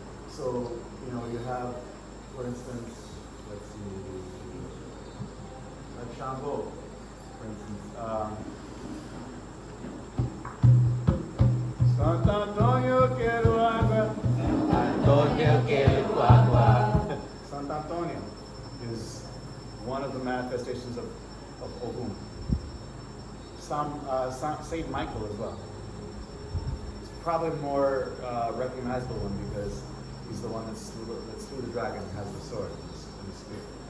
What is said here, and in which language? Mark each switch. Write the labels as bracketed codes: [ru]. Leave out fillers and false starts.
[en] So, you have, for instance, let's see, like Shambo, for instance. [pt] Santo Antonio quero água. Antonio quero água. [en] Santo Antonio is one of the manifestations of Ogun. Saint Michael as well. It's probably more recognizable one because he's the one that slew the dragon and has the sword and the spear.